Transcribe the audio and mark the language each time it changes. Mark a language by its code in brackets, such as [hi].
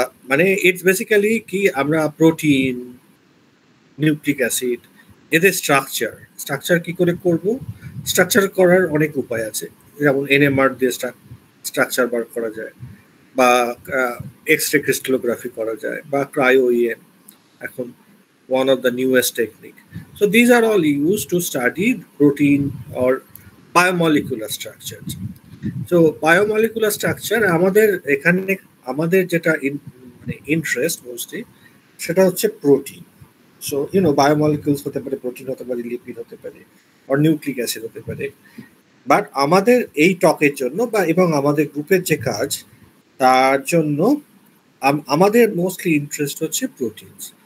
[bn] মানে it's basically কি, আমরা প্রোটিন, নিউক্লিক অ্যাসিড, এদের স্ট্রাকচার কি করে করব। স্ট্রাকচার করার অনেক উপায় আছে, যেমন এনএমআর দিয়ে স্ট্রাকচার বার করা যায়, বা এক্স রে ক্রিস্টালোগ্রাফি করা যায়, বা ক্রায়োইএম এখন [en] one of the newest technique. So these are all used to study protein or biomolecular structures. So biomolecular structure [bn] আমাদের এখানে আমাদের যেটা ইন্টারেস্ট মোস্টলি সেটা হচ্ছে প্রোটিন। সো বায়োমলিকুলস হতে পারে, প্রোটিন হতে পারে, লিপিড হতে পারে, আর নিউক্লিক অ্যাসিড হতে পারে। বাট আমাদের এই টকের জন্য এবং আমাদের গ্রুপের যে কাজ তার জন্য আমাদের মোস্টলি ইন্টারেস্ট হচ্ছে প্রোটিনস।